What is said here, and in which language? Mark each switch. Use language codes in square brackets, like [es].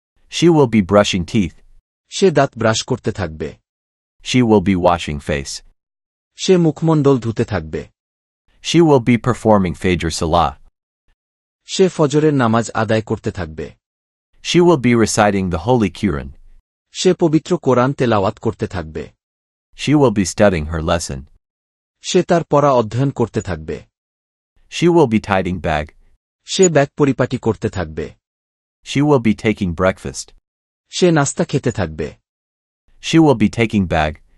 [en] She will be brushing teeth. [bn] সে দাঁত brush করতে থাকবে। [en] She will be washing face. [bn] সে মুখমণ্ডল ধুতে থাকবে। [en] She will be performing Fajr Salah. [bn] সে ফজরের নামাজ আদায় করতে থাকবে। [en] She will be reciting the Holy Quran. [bn] সে পবিত্র কোরআন তেলাওয়াত করতে থাকবে। [en] She will be studying her lesson. [bn] সে তার পড়া অধ্যয়ন করতে থাকবে। [en] She will be tidying bag. [bn] Say bag পরিপাটি করতে থাকবে। [en] She will be taking breakfast. [bn] সে নাস্তা খেতে থাকবে। [en] She will be taking bag.